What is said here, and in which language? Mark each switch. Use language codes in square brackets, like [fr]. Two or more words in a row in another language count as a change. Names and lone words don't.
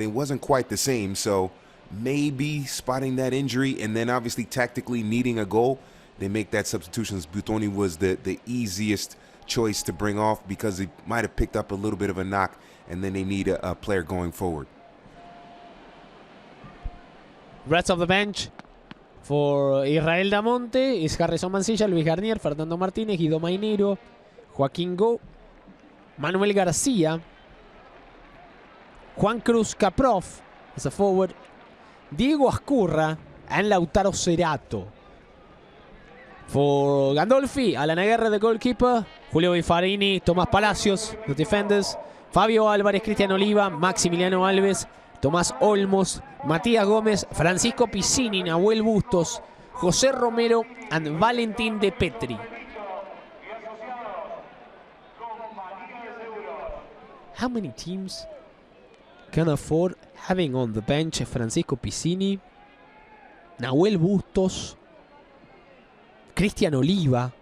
[en] It wasn't quite the same, so maybe spotting that injury, and then obviously tactically needing a goal, they make that substitution. Sputoni was the easiest choice to bring off, because he might have picked up a little bit of a knock, and then they need a player going forward. Rest of the bench for Israel Damonte is Harrison Mancilla, Luis Garnier, Fernando Martínez, Guido Mainero, Joaquín Go, Manuel García, Juan Cruz Caprof as a forward, Diego Ascurra, and Lautaro Cerato. For Gandolfi, Alan Aguirre, the goalkeeper, Julio Bifarini, Tomás Palacios, the defenders, Fabio Álvarez, Cristian Oliva, Maximiliano Alves, Tomás Olmos, Matías Gómez, Francisco Piscini, Nahuel Bustos, José Romero, and Valentín de Petri. How many teams can afford having on the bench Francisco Piscini, Nahuel Bustos, Cristian Oliva?